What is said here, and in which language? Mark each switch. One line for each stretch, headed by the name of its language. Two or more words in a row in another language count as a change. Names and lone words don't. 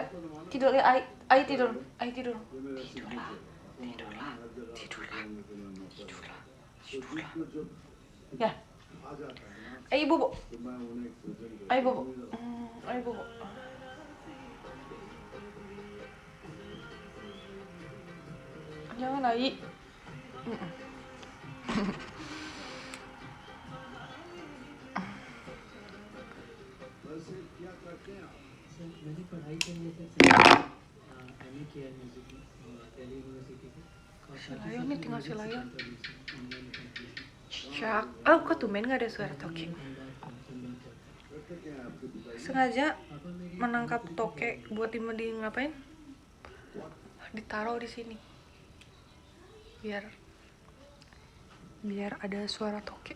Indonesian: Tidur ya, Ai tidur. Tidurlah. Ya. Ayo bobo. Jangan Ai.
Hindi: मैंने पढ़ाई के लिए MA किया म्यूजिक में दिल्ली यूनिवर्सिटी से
Indonesian: Layon nih, tinggal si Layon. Cak. Kok tumben gak ada suara toke? Sengaja menangkap toke buat ngapain? Ditaruh di sini. Biar ada suara toke.